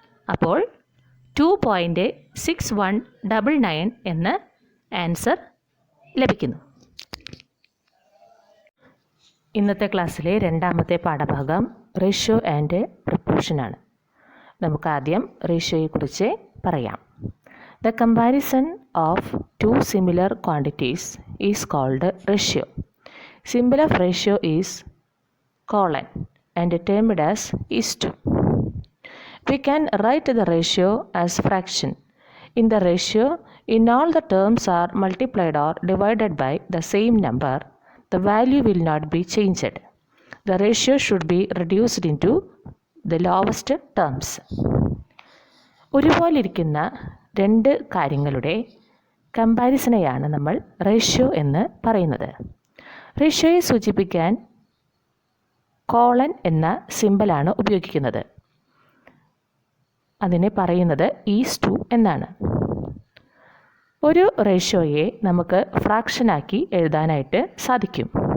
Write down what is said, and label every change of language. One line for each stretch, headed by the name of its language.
Malayalam: അപ്പോൾ 2.6199 എന്ന് ആൻസർ ലഭിക്കുന്നു. ഇന്നത്തെ ക്ലാസ്സിലെ രണ്ടാമത്തെ പാഠഭാഗം റേഷ്യോ ആൻഡ് പ്രൊപ്പോർഷനാണ്. നമുക്ക് ആദ്യം റേഷ്യോയെക്കുറിച്ച് പറയാം.
English: The comparison of two similar quantities is called ratio. Symbol of ratio is colon and termed as is to. We can write the ratio as fraction. In the ratio, in all the terms are multiplied or divided by the same number, the value will not be changed. The ratio should be reduced into the lowest terms.
Malayalam: ഒരുപോലിരിക്കുന്ന 2 കാര്യങ്ങളുടെ കമ്പാരിസണെയാണ് നമ്മൾ ratio എന്ന് പറയുന്നത്. റേഷ്യോയെ സൂചിപ്പിക്കാൻ colon എന്ന സിമ്പലാണ് ഉപയോഗിക്കുന്നത്. അതിനെ പറയുന്നത് is to എന്നാണ്. ഒരു റേഷ്യോയെ നമുക്ക് ഫ്രാക്ഷനാക്കി എഴുതാനായിട്ട് സാധിക്കും.